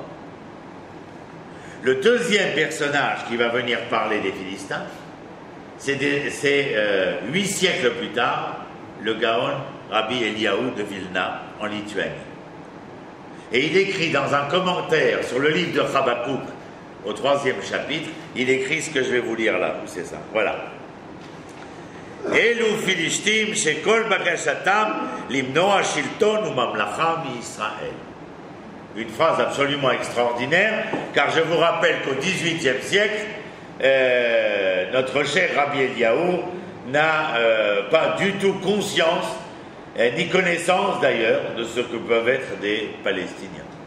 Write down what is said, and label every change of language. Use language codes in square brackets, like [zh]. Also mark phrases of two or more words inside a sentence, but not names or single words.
[fr] Le deuxième personnage qui va venir parler des Philistins, c'est 8 siècles plus tard, le Gaon Rabbi Eliaou de Vilna, en Lituanie. Et il écrit dans un commentaire sur le livre de Habakkuk, au 3e chapitre, il écrit ce que je vais vous lire là, c'est ça, voilà. [he] אלו פלשתים שכל בקשתם למנוע שלטון וממלכה מישראל. [fr] Une phrase absolument extraordinaire, car je vous rappelle qu'au XVIIIe siècle, notre cher Rabbi Eliaou n'a pas du tout conscience, ni connaissance d'ailleurs, de ce que peuvent être des Palestiniens.